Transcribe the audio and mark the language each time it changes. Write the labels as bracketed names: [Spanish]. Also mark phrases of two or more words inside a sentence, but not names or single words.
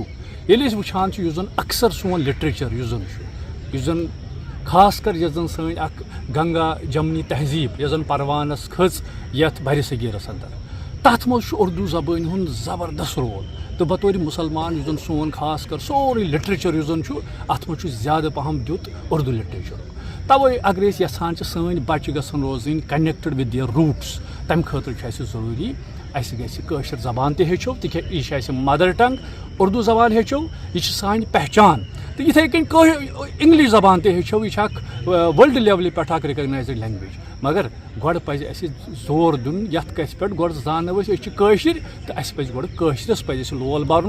[Kashmiri] ییٚلہِ أسۍ وٕچھان چھِ یُس زن اکثر سون لِٹریچر یُس زن خاص کر یۄس زن سٲنۍ اکھ گنگا جمنی تہذیٖب یۄس زن پروانس کھٔژ یتھ بر صغیٖرس انٛدر تتھ منٛز چھُ اردوٗ زبٲنۍ ہُنٛد زبردست رول. تہٕ بطورِ مُسلمان یُس زن سون خاص کر سورُے لِٹریچر یُس زن چھُ اتھ منٛز چھُ زیادٕ پہم دیُت اردوٗ لِٹریچرُک. توے اگر أسۍ یژھان چھِ سٲنۍ بچہِ گژھن روزٕنۍ [English] connected with their roots [Kashmiri] تمہِ خٲطرٕ چھُ اَسہِ ضروٗری اَسہِ گژھِ کٲشِر زبان تہِ ہیٚچھو تِکیٛازِ یہِ چھِ اَسہِ [English] mother tongue. [Kashmiri] اردوٗ زبان ہیٚچھو یہِ چھِ سانہِ پہچان. تہٕ یِتھَے کٔنۍ انگلش زبان تہِ ہیٚچھو یہِ چھِ اکھ ورلڈ لیولہِ پٮ۪ٹھ اکھ [English] recognized language. [Kashmiri] مگر گۄڈٕ پزِ اَسہِ زور دیُن یتھ کَتھِ پٮ۪ٹھ گۄڈٕ زانو أسۍ چھِ کٲشِرۍ تہٕ اَسہِ پزِ گۄڈٕ کٲشرِس پزِ اَسہِ لول بَرُن.